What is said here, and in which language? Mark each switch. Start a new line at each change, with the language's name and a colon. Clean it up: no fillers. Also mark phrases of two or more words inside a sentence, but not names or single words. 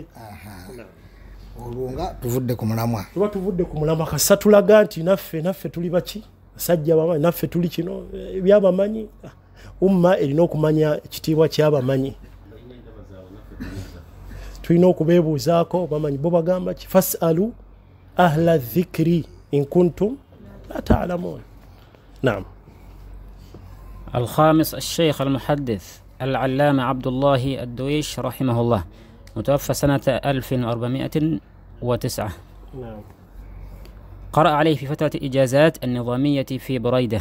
Ganda: olwo nga tuvudde ku mulamwa tuba tuvudde ku mulamwa kasita tulaga nti naffe tuli baki basajja bamanyi naffe tuli kino ebyabamanyi umma erina okumanya ekitiibwa ky'abamanyi tulina okubeebuuzaako bamanyi bo bagamba ki
Arabic: فاسألوا أهل الذكر إن كنتم لا تعلمون.
Ganda: Naam.
Arabic: الخامس الشيخ المحدث العلامة عبد الله الدويش رحمه الله، متوفى سنة 1409. نعم. قرأ عليه في فترة إجازات النظامية في بريدة.